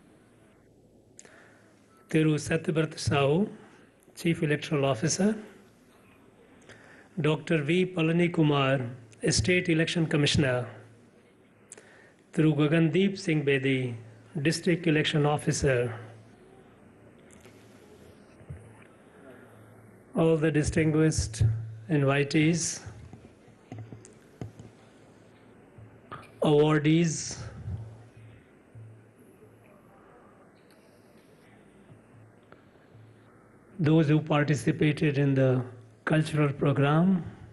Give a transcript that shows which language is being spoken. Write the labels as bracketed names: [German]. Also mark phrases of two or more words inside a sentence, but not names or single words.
[English] Thiru Satyabrata Sahu, Chief Electoral Officer. Dr. V. Palani Kumar, State Election Commissioner. Thiru Gagandeep Singh Bedi, District Election Officer. All the distinguished invitees, awardees, those who participated in the cultural program,